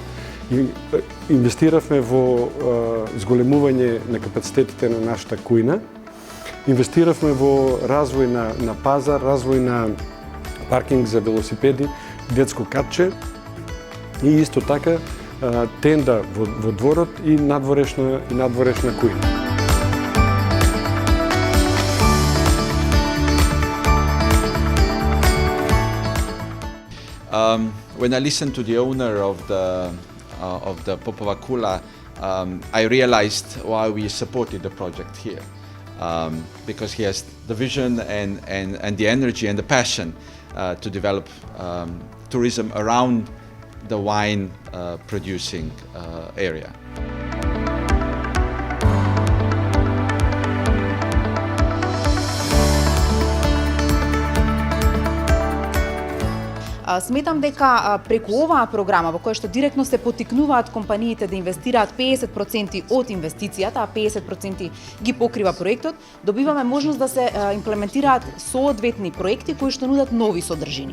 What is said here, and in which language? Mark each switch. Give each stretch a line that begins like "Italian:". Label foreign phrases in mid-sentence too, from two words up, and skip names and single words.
Macedonian: Инвестиравме во зголемување на капацитетите на нашата кујна. Инвестиравме во развој на пазар, развој на паркинг за велосипеди, детско катче и исто така тенда во дворот и надворешна кујна.
English: When I listened to the owner of the Popova Kula, I realized why we supported the project here, because he has the vision and the energy and the passion to develop tourism around the wine producing area.
Macedonian: Сметам дека преку оваа програма во која што директно се поттикнуваат компаниите да инвестираат 50% од инвестицијата, а 50% ги покрива проектот, добиваме можност да се имплементираат соодветни проекти кои што нудат нови содржини.